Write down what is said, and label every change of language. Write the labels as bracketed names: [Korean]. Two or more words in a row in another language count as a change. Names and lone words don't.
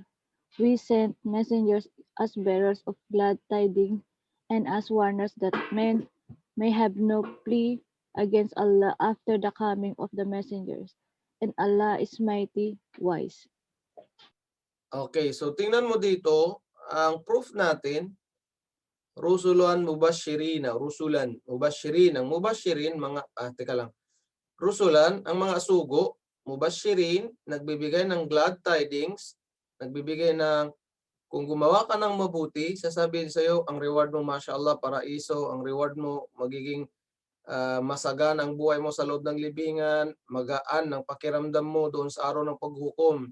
[English] We sent messengers as bearers of glad tidings and as warners that men may have no plea against Allah after the coming of the messengers. And Allah is mighty, wise. Okay, so [Filipino] tingnan mo dito, ang proof natin, [Arabic] رسلا مبشرين، رسلا مبشرين, [Filipino] ang mubashirin, mga, teka lang, rusulan, ang mga sugo, mubashirin, nagbibigay ng [English] glad tidings, [Filipino] nagbibigay ng, kung gumawa ka ng mabuti, sasabihin sa iyo, ang reward mo, mashallah, paraiso, ang reward mo, magiging masagan ang buhay mo sa loob ng libingan, magaan ang pakiramdam mo doon sa araw ng paghukom.